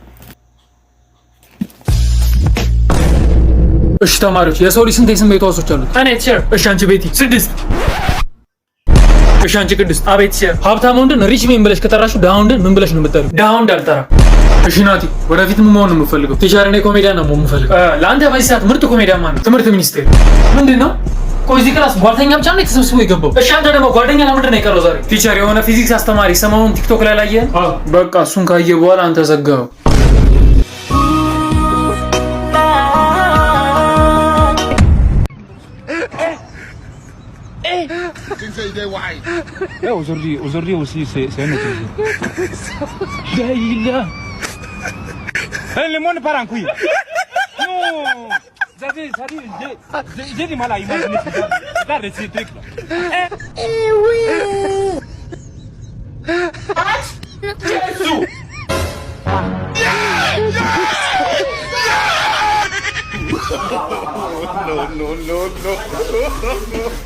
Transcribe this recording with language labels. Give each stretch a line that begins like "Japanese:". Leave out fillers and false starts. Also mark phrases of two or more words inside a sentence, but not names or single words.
Amharic: እሺ ተማሪዎች የሰው ልጅ ስንት የስሜት ሕዋሶች አሉት እኔ ቲቸር እሺ አንቺ ቤቲ 6 እሺ አንቺ ቅድስት አቤት ቲቸር ሀብታም ወንድን
English: rich men
Amharic: ብለሽ ከጠራሽው ዳውን ወንድን ምን ብለሽ ነው የምትጠሪው ዳውን እንዳልጠራ እሺ ናቲ ወደፊት ምን መሆን ነው የምፈልገው ቲቸር እኔ ኮሜዲያን ነው የምፈልገው ለአንተ በዚህ ሰዓት ምርጥ ኮሜዲያን ማን ነው ትምህርት ሚኒስቴር ምንድነው ቆይ እዚህ ክላስ ጓደኛ ብቻ ነው ተሰብስቦ የገባው እሺ አንተ ደግሞ ጓደኛ ለምንድን ነው የቀረው ዛሬ ቲቸር የሆነ ፊዚክስ አስተማሪ ሰሞኑን ቲክቶክ ላይ ላየህ በቃ እሱን ካየ በኋላ አንተ ዘጋው
French: aujourd'hui aussi c'est un autre Daïla le monde part en couille non j'ai du mal à imaginer regarde ces trucs là oui Jésus no